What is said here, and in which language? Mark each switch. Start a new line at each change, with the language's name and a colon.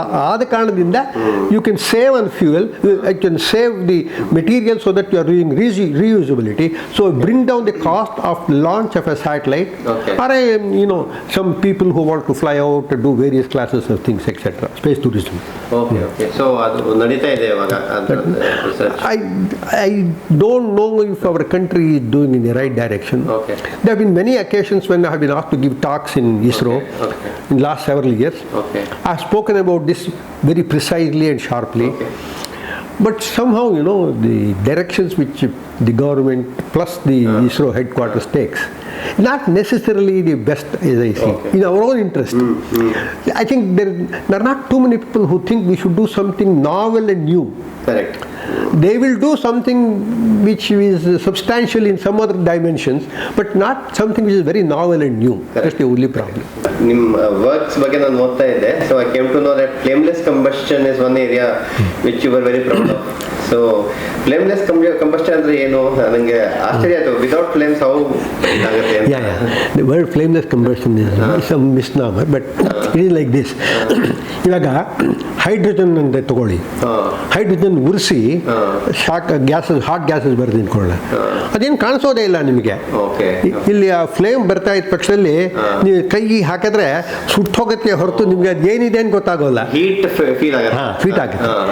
Kannada: ಆದ ಕಾರಣದಿಂದ
English: you can save on fuel, you can save the material so that you are doing reusability. So bring down the cost of launch of a satellite. Or some people who want to fly out to do various classes of things, etc. Space tourism. Okay.
Kannada: So ಅದು ನಡೀತಾ ಇದೆ ಇವಾಗ research.
English: I don't know if our country is doing in the right direction. There have been many occasions when I have been asked to give talks in ISRO in the last several years. I have spoken about this very precisely and sharply. But somehow, the directions which the government plus the ISRO headquarters takes, not necessarily the best, as I see, in our own interest. I think there are not too many people who think we should do something novel and new. Correct. They will do something which is substantial in some other dimensions, but not something which is very novel and new. That's the only problem.
Kannada: ನಿಮ್ಮ works ಬಗ್ಗೆ ನಾನು ಓದ್ತಾ ಇದ್ದೆ,
English: So I came to know that flameless combustion is one area which you were very proud of.
Kannada: So ಫ್ಲೇಮ್ಲೆಸ್ combustion ಅಂದ್ರೆ ಏನು? ನನಗೆ ಆಶ್ಚರ್ಯ ಆಯಿತು.
English: without flames how
Kannada: ಆಗುತ್ತೆ ಅಂತ.
English: The word flameless combustion is some misnomer, but it is like this.
Kannada: ಇವಾಗ hydrogen ಅಂತ ತಗೊಳ್ಳಿ, hydrogen ಉರಿಸಿ shock gases, hot gases ಬರ್ತದೆ ಅನ್ಕೊಳ್ಳ, ಅದೇನು ಕಾಣಿಸೋದೇ ಇಲ್ಲ ನಿಮಗೆ. ಇಲ್ಲಿ ಆ ಫ್ಲೇಮ್ ಬರ್ತಾ ಇದ್ದ ಪಕ್ಷದಲ್ಲಿ ನೀವು ಕೈ ಹಾಕಿದ್ರೆ ಸುಟ್ಟೋಗತ್ತೆ ಹೊರತು ನಿಮ್ಗೆ ಅದು ಏನಿದೆ ಅಂತ ಗೊತ್ತಾಗೋಲ್ಲ. ಫೀಟ್ ಆಗುತ್ತೆ.